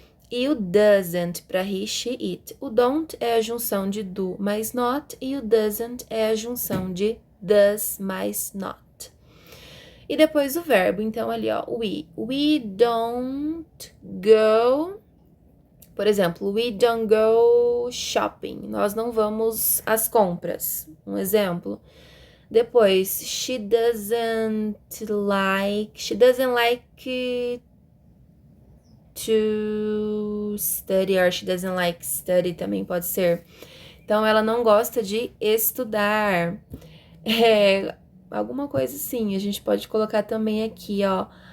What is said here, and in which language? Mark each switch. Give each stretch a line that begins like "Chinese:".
Portuguese: E o doesn't para he, she, it. O don't é a junção de do mais not, e o doesn't é a junção de does mais not. E depois o verbo, então ali ó, we don't go, por exemplo,
English: we don't go shopping,
Portuguese: nós não vamos às compras, um exemplo. Depois,
English: she doesn't like to study, or she doesn't like study
Portuguese: também pode ser. Então, ela não gosta de estudar. Alguma coisa assim, a gente pode colocar também aqui, ó.